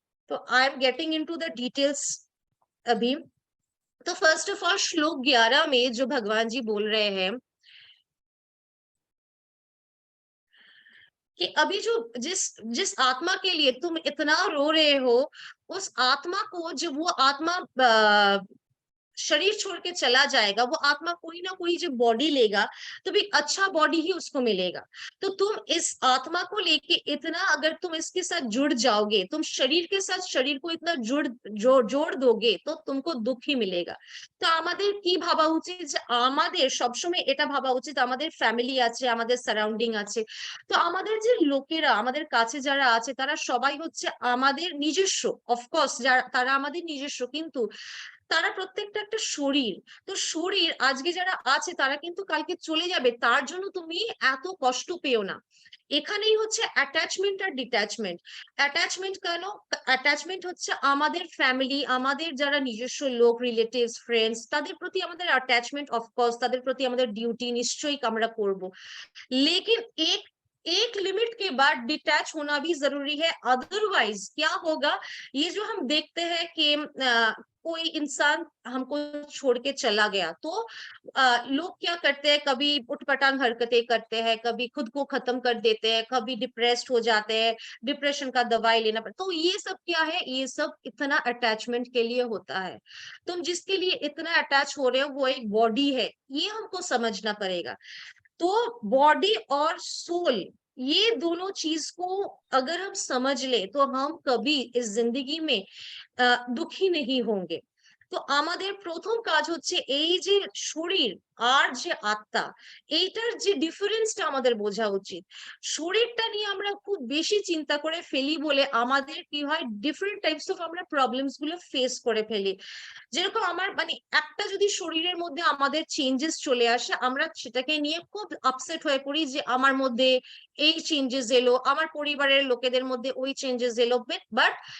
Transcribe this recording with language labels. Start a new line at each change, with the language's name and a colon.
Hindi: तो
English: I am getting into the details
Hindi: अभी। तो फर्स्ट ऑफ ऑल श्लोक 11 में जो भगवान जी बोल रहे हैं कि अभी जो जिस आत्मा के लिए तुम इतना रो रहे हो, उस आत्मा को जब वो आत्मा शरीर छोड़ के चला जाएगा, वो आत्मा कोई ना कोई जब बॉडी लेगा तो भी अच्छा बॉडी ही उसको मिलेगा। तो तुम इस आत्मा को लेके इतना अगर तुम इसके साथ जुड़ जाओगे, तुम शरीर के साथ शरीर को इतना जोड़ दोगे तो तुमको दुख ही मिलेगा।
Bangla: তো আমাদের কি ভাবা উচিত যে আমাদের সবসময় এটা ভাবা উচিত আমাদের ফ্যামিলি আছে, আমাদের সারাউন্ডিং আছে, তো আমাদের যে লোকেরা আমাদের কাছে যারা আছে তারা সবাই হচ্ছে আমাদের নিজস্ব, অফকোর্স তারা আমাদের নিজস্ব, কিন্তু তারা প্রত্যেকটা একটা শরীর। তো শরীর আজকে যারা আছে তারা কিন্তু কালকে চলে যাবে, তার জন্য তুমি এত কষ্ট পেও না। এখানেই হচ্ছে অ্যাটাচমেন্ট আর ডিট্যাচমেন্ট। অ্যাটাচমেন্ট কেন? অ্যাটাচমেন্ট হচ্ছে আমাদের ফ্যামিলি, আমাদের যারা নিজস্ব লোক, রিলেটিভস, ফ্রেন্ডস, তাদের প্রতি আমাদের অ্যাটাচমেন্ট, অফকোর্স তাদের প্রতি আমাদের ডিউটি নিশ্চয়ই আমরা করব,
Hindi: लेकिन एक लिमिट के बाद डिटैच होना भी जरूरी है। अदरवाइज क्या होगा, ये जो हम देखते हैं कि कोई इंसान हमको छोड़ के चला गया तो लोग क्या करते हैं, कभी उठपटांग हरकतें करते हैं, कभी खुद को खत्म कर देते हैं, कभी डिप्रेस्ड हो जाते हैं, डिप्रेशन का दवाई लेना पड़ता। तो ये सब क्या है, ये सब इतना अटैचमेंट के लिए होता है। तुम जिसके लिए इतना अटैच हो रहे हो वो एक बॉडी है, ये हमको समझना पड़ेगा। तो बॉडी और सोल, ये दोनों चीज को अगर हम समझ ले तो हम कभी इस जिंदगी में दुखी नहीं होंगे।
Bangla: তো আমাদের প্রথম কাজ হচ্ছে এই যে শরীর আর যে আত্মা, এইটার যে ডিফারেন্সটা আমাদের বোঝা উচিত। শরীরটা নিয়ে আমরা খুব বেশি চিন্তা করে ফেলি বলে আমাদের কি হয়, ডিফারেন্ট টাইপস অফ আমরা প্রবলেমস গুলো ফেস করে ফেলি। যেরকম আমার মানে একটা যদি শরীরের মধ্যে আমাদের চেঞ্জেস চলে আসে, আমরা সেটাকে নিয়ে খুব আপসেট হয়ে পড়ি যে আমার মধ্যে এই চেঞ্জেস এলো, আমার পরিবারের লোকেদের মধ্যে ওই চেঞ্জেস এলো, বাট